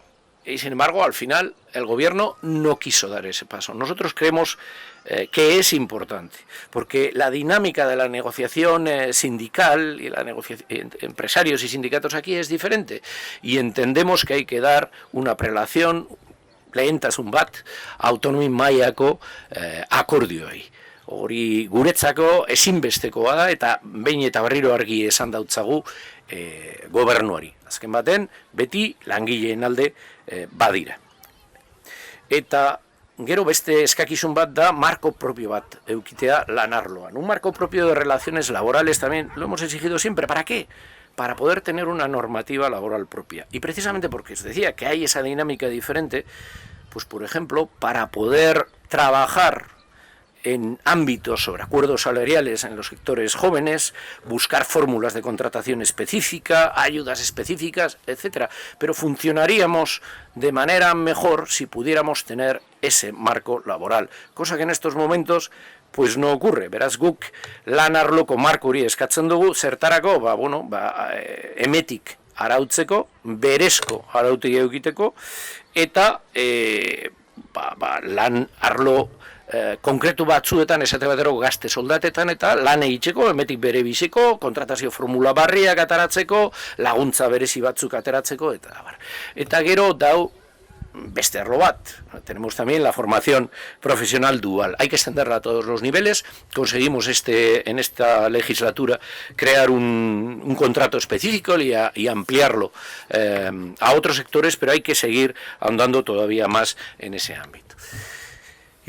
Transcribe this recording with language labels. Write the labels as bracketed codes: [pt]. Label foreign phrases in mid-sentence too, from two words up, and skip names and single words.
[es] Y sin embargo, al final, el gobierno no quiso dar ese paso. Nosotros creemos que es importante, porque la dinámica de la negociación sindical y la negociación empresarios y sindicatos aquí es diferente. Y entendemos que hay que dar una prelación, [eu] lehentasun bat, [es] autonomi mailako akordioei. [eu] Hori guretzako ezinbestekoa da, eta behin eta berriro argi esan dautzagu gobernuari. Azken baten, beti langileen alde badira. Eta gero beste eskakizun bat da [es] marco propio [eu] bat eukitea lan arloan. [es] Un marco propio de relaciones laborales también lo hemos exigido siempre. ¿Para qué? Para poder tener una normativa laboral propia. Y precisamente porque os decía que hay esa dinámica diferente, pues por ejemplo, para poder trabajar en ámbitos sobre acuerdos salariales en los sectores jóvenes, buscar fórmulas de contratación específica, ayudas específicas, etc. Pero funcionaríamos de manera mejor si pudiéramos tener ese marco laboral, cosa que en estos momentos pues no ocurre. [eu] Beraz guk lan arloko marko hori eskatzen dugu, zertarako, emetik arautzeko, berezko arautik egiteko, eta lan arlo konkretu batzuetan, esate batero gazte soldatetan, eta lan egiteko, emetik bere biziko, kontratazio formula barriak ateratzeko, laguntza berezi batzuk ateratzeko, eta gero dau beste arlo bat. [es] Tenemos también la formación profesional dual. Hay que extenderla a todos los niveles. Conseguimos en esta legislatura crear un contrato específico y ampliarlo a otros sectores, pero hay que seguir andando todavía más en ese ámbito.